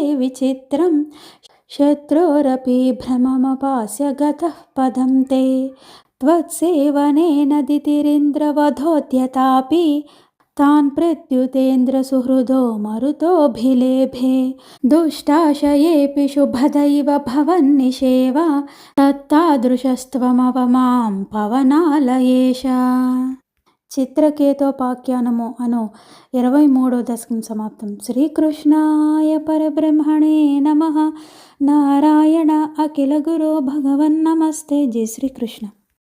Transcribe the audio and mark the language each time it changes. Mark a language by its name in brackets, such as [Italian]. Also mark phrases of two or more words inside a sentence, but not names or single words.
[Sanskrit] विचित्रं शत्रोरपि भ्रममपास्य गतः पदं ते त्वत्सेवनेन दितिरिन्द्रवधोद्यतापि तान् प्रत्युतेन्द्रसुहृदो मरुतोऽभिलेभे दुष्टाशयेऽपि शुभदैव भवन्निषेवा तत्तादृशस्त्वमवमां पवनालयेश. [Telugu] చిత్రకేతోపాఖ్యానము అను 23వ దశకం సమాప్తం. [Sanskrit] శ్రీకృష్ణాయ పరబ్రహ్మణే నమః. నారాయణ అఖిల గురో భగవన్ నమస్తే. [Telugu] జై శ్రీకృష్ణ.